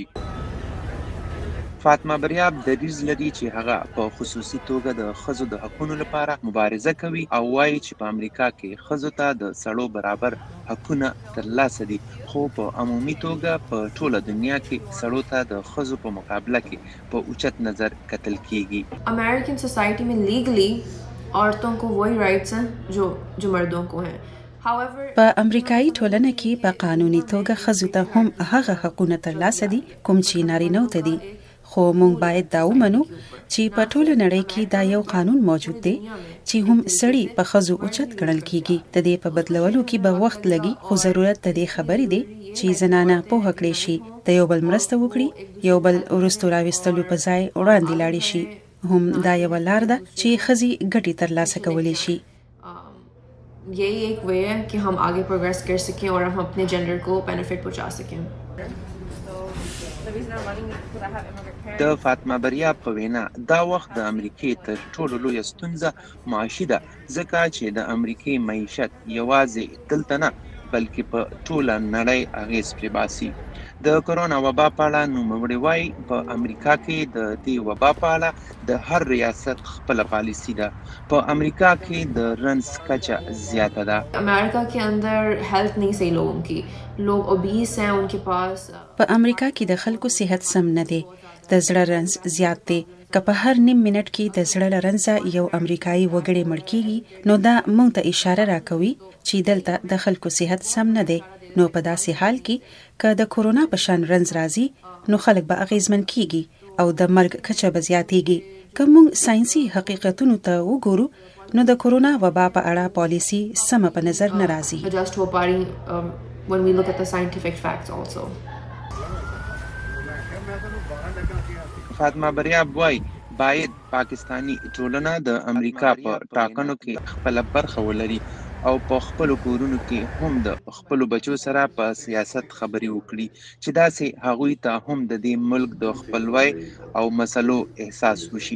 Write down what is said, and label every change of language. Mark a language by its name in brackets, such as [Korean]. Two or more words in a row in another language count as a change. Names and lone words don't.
[Pashto] فاطمه بریاب دریځ لري چې هغه په خصوصي توګه د ښځو د حقونو لپاره مبارزه کوي او وایي چې په امریکا کې ښځو ته د سړو برابر حقونه ترلاسه دي، خو په عمومي توګه په ټوله دنیا کې سړو ته د ښځو په مقابله کې په اوچت نظر کتل کیږي. [English] American society [Hindi] में लीगली औरतों को वही राइट्स हैं जो मर्दों को हैं. [Pashto] په امریکایي ټولنه کې په قانوني توګه ښځو ته هم هغه حقونه ترلاسه دي کوم چې نارینه‌و ته دي، خو موږ باید دا ومنو چې په ټوله نړۍ کې دا یو قانون موجود دی چې هم سړي په ښځو اوچت ګڼل کیږي. د دې په بدلولو کې به وخت لګي، خو ضرورت د دې خبرې دی چې زنانه پوهه کړي شي، د یو بل مرسته وکړي، یو بل وروسته راوستلو په ځای وړاندې لاړې شي. هم دا یو لار ده چې ښځې ګټې ترلاسه کولی شي. [Hindi] यही एक वे है कि हम आगे प्रोग्रेस कर सकें और हम अपने जेंडर को बेनिफिट पहुंचा सकें. [Pashto] د فاطمه بریاب په وینا دا وخت د امریکې تر ټولو لویه ستونزه معاشي ده، ځکه چې د امریکې معیشت یوازې دلته نه بلکې په ټوله نړۍ اغیز پرې باسي. د کرونا وبا په اړه نوموړې وایي په امریکا کې د دې وبا په اړه د هر ریاست خپله پالیسي ده. په امریکا کې د رنځ کچه زیاته ده. [Hindi] अमेरिका के अंदर हेल्थ नहीं सही लोगों की, लोग ओबीस हैं, उनके पास [Pashto] په امریکا کې د خلکو صحت سم نه دی، د زړه رنځ زیات دی. که په هر نیم منټ کې د زړه له رنځه یو امریکایي وګړی مړ کیږي، نو دا موږ ته اشاره راکوي چې دلته د خلکو صحت سم نه دی. نو په داسې حال کې که د کورونا په شان رنځ راځي، نو خلک به اغیزمن کیږي او د مرګ کچه به زیاتیږي. که موږ ساينسي حقیقتونو ته وګورو، نو د کورونا وبا په اړه پالیسی سمه په نظر نه راځي. [English] when we look at the scientific facts also. [Pashto] فاطمه بریاب وایي باید پاکستانی ټولنه د امریکا په ټاکنو کې خپله برخه ولري او په خپلو کورونو کې هم د خپلو بچو سره په سیاست خبرې وکړي چې داسې هغوی ته هم د دې ملک د خپلوۍ او مسلو احساس وشي.